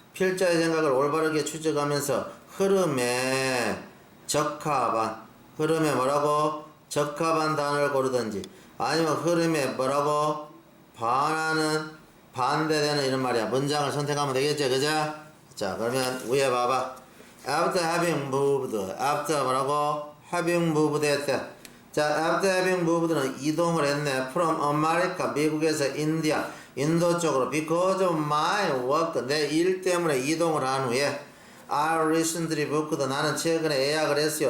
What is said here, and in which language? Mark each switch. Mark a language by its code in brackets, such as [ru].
[ko] 필자의 생각을 올바르게 추적하면서 흐름에 적합한, 흐름에 뭐라고? 적합한 단어를 고르든지, 아니면 흐름에 뭐라고? 반하는, 반대되는 이런 말이야. 문장을 선택하면 되겠죠, 그죠? 자, 그러면 위에 봐봐. [en] After having moved, after [ko] 뭐라고? [en] having moved [ko] 했대. 자, [en] after having moved [ko] 는 이동을 했네. [en] From America, [ko] 미국에서 인디아, 인도 쪽으로. [en] Because of my work, [ko] 내 일 때문에 이동을 한 후에 [en] I recently booked, [ko] 나는 최근에 예약을 했어요.